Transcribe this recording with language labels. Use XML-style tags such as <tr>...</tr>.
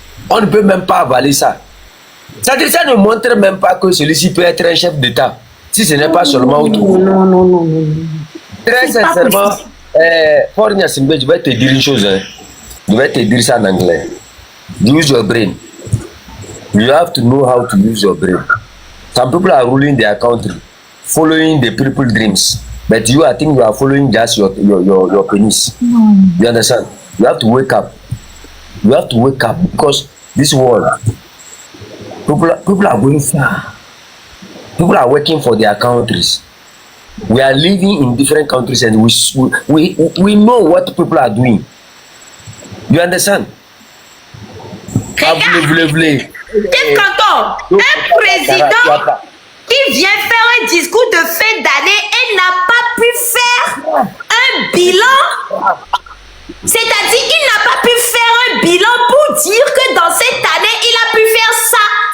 <fr>On ne peut même pas avaler ça. C'est-à-dire ça ne montre même pas que celui-ci peut être un chef d'État. Si ce n'est pas seulement autour. Non. Très sincèrement, Fornia Simbe, je vais te dire une chose. Je vais te dire ça en anglais.</fr> <en>Use your brain. You have to know how to use your brain. Some people are ruling their country, following the people's dreams. But you, I think you are following just your penis. You understand? You have to wake up. You have to wake up because this world, people are going far. People are working for their countries. We are living in different countries and we know what people are doing. You understand?</en> <fr>Quel canton, un président qui vient faire un discours de fin d'année et n'a pas pu faire un bilan. C'est-à-dire, il n'a pas pu faire un bilan pour dire que dans cette année, il a pu faire ça.</fr>